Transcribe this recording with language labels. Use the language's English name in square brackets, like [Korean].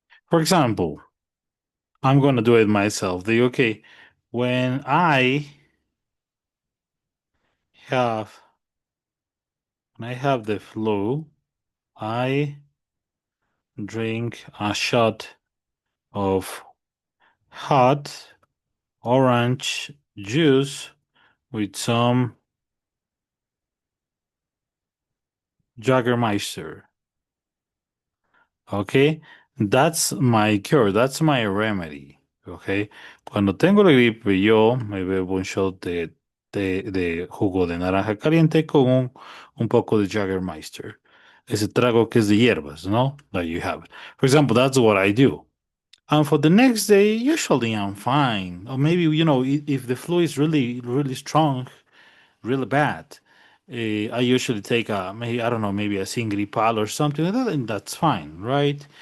[English] For example, I'm going to do it myself. The okay, when have I have the flu, I drink a shot of hot orange juice with some Jägermeister. Okay, that's my cure, that's my remedy. [Spanish] Okay, cuando tengo la gripe, yo me bebo un shot de jugo de naranja caliente con un poco de Jägermeister. Ese trago que es de hierbas, ¿no? [English] That you have. For example, that's what I do. And for the next day, usually I'm fine. Or maybe, if the flu is really, really strong, really bad, I usually take maybe, I don't know, maybe a Singripal or something like that, and that's fine, right?